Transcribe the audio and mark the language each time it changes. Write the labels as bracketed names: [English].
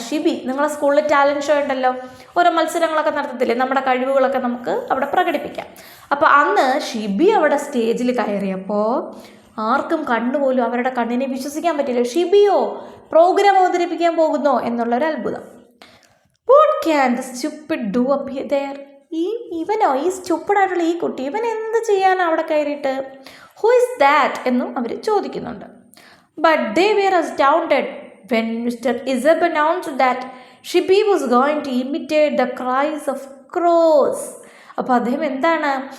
[Malayalam] ഷിബി, നിങ്ങളെ സ്കൂളിൽ talent show ഉണ്ടല്ലോ, ഓരോ മത്സരങ്ങളൊക്കെ നടത്തത്തില്ലേ? നമ്മുടെ കഴിവുകളൊക്കെ നമുക്ക് അവിടെ പ്രകടിപ്പിക്കാം. അപ്പോൾ അന്ന് ഷിബി അവിടെ സ്റ്റേജിൽ കയറിയപ്പോൾ ആർക്കും കണ്ണുപോലും അവരുടെ കണ്ണിനെ വിശ്വസിക്കാൻ പറ്റില്ല. ഷിബിയോ പ്രോഗ്രാം അവതരിപ്പിക്കാൻ പോകുന്നോ എന്നുള്ളൊരു അത്ഭുതം. [English] What can the stupid do up there? [Malayalam] ഇവനോ, ഈ സ്റ്റുപ്പിഡായിട്ടുള്ള ഈ കുട്ടി, ഇവൻ എന്ത് ചെയ്യാനാണ് അവിടെ കയറിയിട്ട്? [English] who is that [Malayalam] എന്നും അവർ ചോദിക്കുന്നുണ്ട്. [English] But they were astounded when mister Isab announced that Shibi was going to imitate the cries of crows. [Malayalam] അപ്പോൾ അദ്ദേഹം എന്താണ്?